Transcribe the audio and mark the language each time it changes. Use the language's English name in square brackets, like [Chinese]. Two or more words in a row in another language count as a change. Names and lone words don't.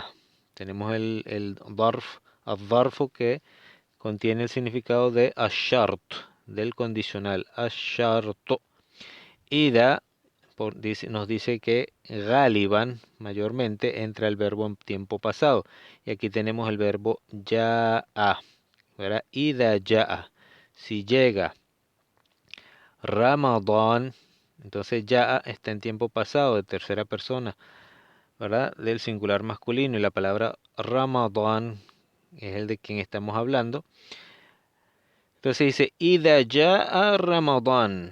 [Spanish] Tenemos el dharf que contiene el significado de ashart, del condicional. Asharto. Ida nos dice que galiban, mayormente, entra el verbo en tiempo pasado. Y aquí tenemos el verbo ya'a. [Arabic] إذا جاء. [Spanish] Si llega Ramadán, Entonces ya está en tiempo pasado de tercera persona, ¿verdad? Del singular masculino, y la palabra Ramadán es el de quien estamos hablando. Entonces dice [Arabic] إذا جاء رمضان.